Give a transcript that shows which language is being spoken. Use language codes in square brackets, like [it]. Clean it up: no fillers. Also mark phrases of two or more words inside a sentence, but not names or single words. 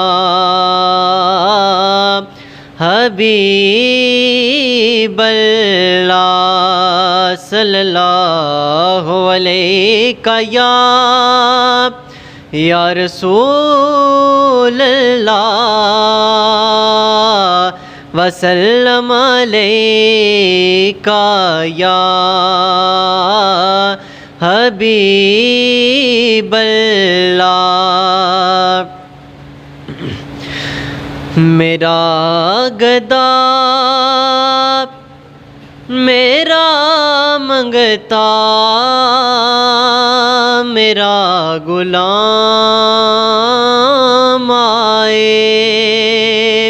[ar] حبيب الله صلى الله عليك يا رسول الله وسلم عليك يا حبيب الله. [ur] میرا گدا میرا منگتا میرا غلام آئے.